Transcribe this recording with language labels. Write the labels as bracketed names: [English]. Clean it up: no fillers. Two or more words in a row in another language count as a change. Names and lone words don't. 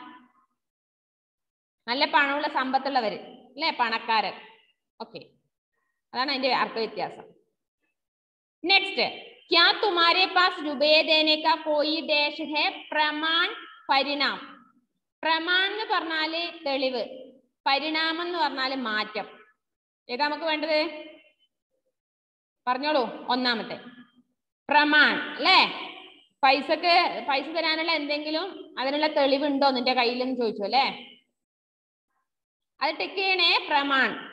[Malayalam] നല്ല പണമുള്ള സമ്പത്തുള്ളവര് അല്ലെ പണക്കാരൻ ഓക്കെ അതാണ് അതിന്റെ അർത്ഥ വ്യത്യാസം നെക്സ്റ്റ് क्या [Hindi] तुम्हारे पास रुपये देने का कोई डैश है प्रमाण परिणाम [Malayalam] പ്രമാൺ എന്ന് പറഞ്ഞാല് തെളിവ് പരിണാമം എന്ന് പറഞ്ഞാല് മാറ്റം ഏതാ നമുക്ക് വേണ്ടത് പറഞ്ഞോളൂ ഒന്നാമത്തെ പ്രമാൺ അല്ലേ പൈസ തരാനുള്ള എന്തെങ്കിലും അതിനുള്ള തെളിവുണ്ടോ നിന്റെ കയ്യിലെന്ന് ചോദിച്ചു അല്ലേ അത് ടിക്ക് ചെയ്യണേ പ്രമാൺ